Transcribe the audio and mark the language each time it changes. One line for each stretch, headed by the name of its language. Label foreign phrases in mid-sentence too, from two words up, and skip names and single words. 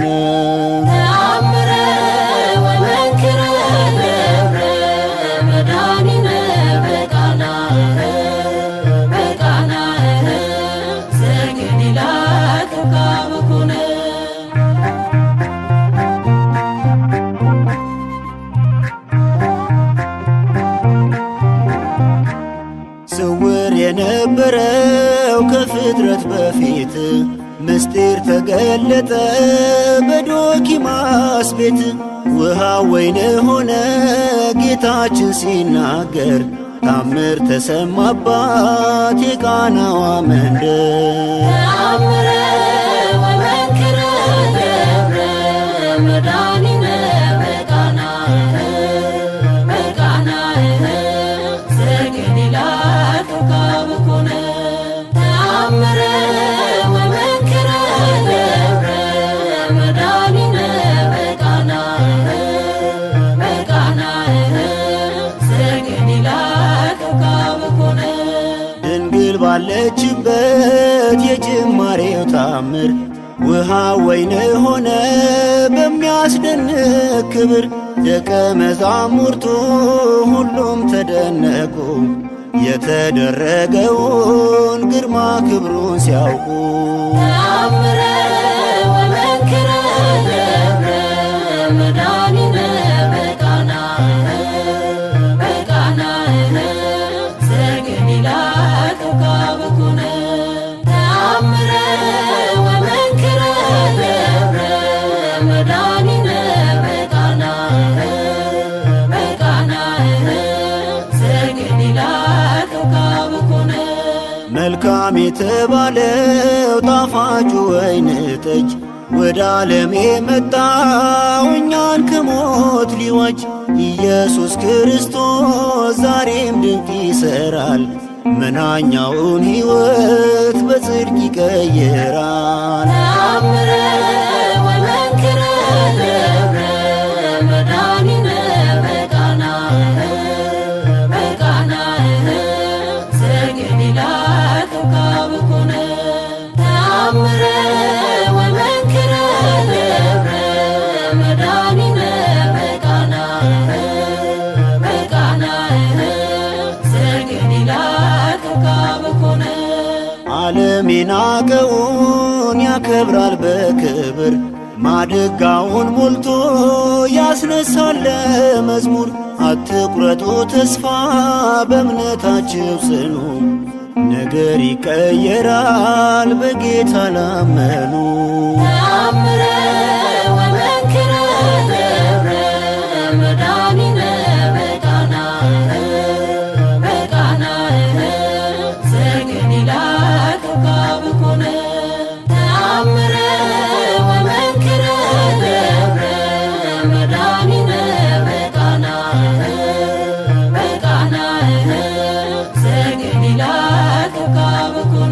Geez: ተአምረ ወመንክረ ገብረ መድኃኒነ በቃና ዘገሊላ ክብካብ ኮነ
Amharic: ስውር የነበረው ከፍጥረት በፊት ምስጢር ተገለጠ በዶኪማስ ቤት። ውሃ ወይን ሆነ ጌታችን ሲናገር ታምር ተሰማባት የቃናዋ መንደር።
Geez: ተአምረ ወመንክረ ገብረ መድኃኒነ በቃና ዘገሊላ ክብካብ ኮነ ተአምረ ወመንክረ ገብረ መድኃኒነ በቃና ዘገሊላ ክብካብ ኮነ
Amharic: ድንግል ባለችበት የጅማሬው ታምር ውሃ ወይን ሆነ በሚያስደንቅ ክብር። ደቀ መዛሙርቱ ሁሉም ተደነቁ የተደረገውን ግርማ ክብሩን ሲያውቁ።
Geez: ተአምረ ወመንክረ ገብረ መድኃኒነ በቃና ዘገሊላ ክብካብ ኮነ ተአምረ ወመንክረ ገብረ መድኃኒነ በቃና ዘገሊላ ክብካብ ኮነ
Amharic: መልካም የተባለው ጣፋጩ ወይን ጠጅ ወደ ዓለም የመጣው እኛን ከሞት ሊዋጅ ኢየሱስ ክርስቶስ ዛሬም ድንቅ ይሠራል መናኛውን ሕይወት በጽድቅ ይቀይራል።
Geez: ተአምረ ወመንክረ ገብረ መድኃኒነ በቃና ዘገሊላ ክብካብ ኮነ ተአምረ ወመንክረ ገብረ መድኃኒነ በቃና ዘገሊላ ክብካብ ኮነ
Amharic: ዓለም የናቀውን ያከብራል በክብር ማድጋውን ሞልቶ ያስነሳል መዝሙር። አትቁረጡ ተስፋ በእምነታችሁ ጽኑ፣ ነገር ይቀየራል በጌታ ላመኑ።
Geez: ተአምረ ወመንክረ ገብረ መድኃኒነ በቃና ዘገሊላ ክብካብ ኮነ ተአምረ ወመንክረ ገብረ መድኃኒነ በቃና ዘገሊላ ክብካብ ኮነ